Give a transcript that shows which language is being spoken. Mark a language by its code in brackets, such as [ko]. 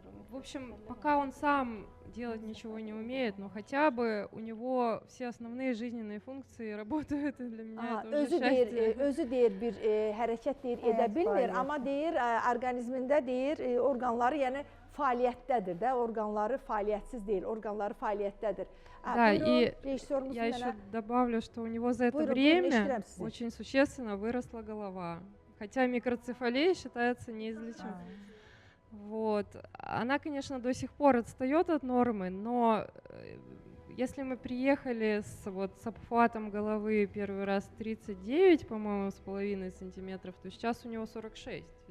[ru] В общем, пока он сам делать ничего не умеет, но хотя бы у него все основные жизненные функции работают, и для меня это уже счастье. [az] Özü deyir bir hərəkət deyir edə bilmir, amma deyir orqanizmində deyir orqanları yəni fəaliyyətdədir də, orqanları fəaliyyətsiz deyil, orqanları fəaliyyətdədir. [ru] Да, и я еще добавлю, что у него за это время очень существенно выросла голова, хотя микроцефалия считается неизлечимой. Вот. Она, конечно, до сих пор отстает от нормы, но если мы приехали с обхватом головы первый раз 39, по-моему, с половиной сантиметров, то сейчас у него 46.